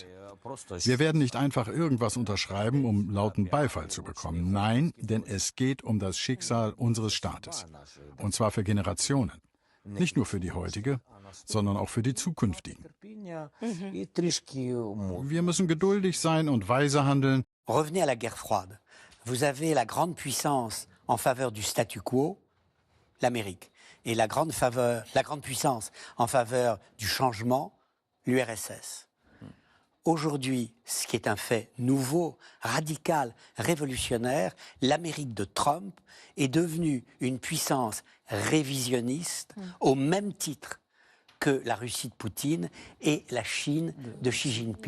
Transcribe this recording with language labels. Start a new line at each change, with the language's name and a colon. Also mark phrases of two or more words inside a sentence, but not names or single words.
German: Wir werden nicht einfach irgendwas unterschreiben, um lauten Beifall zu bekommen. Nein, denn es geht um das Schicksal unseres Staates. Und zwar für Generationen. Nicht nur für die heutige, sondern auch für die zukünftigen. Wir müssen geduldig sein und weise handeln.
French: Revenez à la guerre froide. Vous avez la grande puissance en faveur du statu quo, l'Amérique, et la grande puissance en faveur du changement, l'URSS. Aujourd'hui, ce qui est un fait nouveau, radical, révolutionnaire, l'Amérique de Trump est devenue une puissance révisionniste au même titre que la Russie de Poutine et la Chine de Xi Jinping.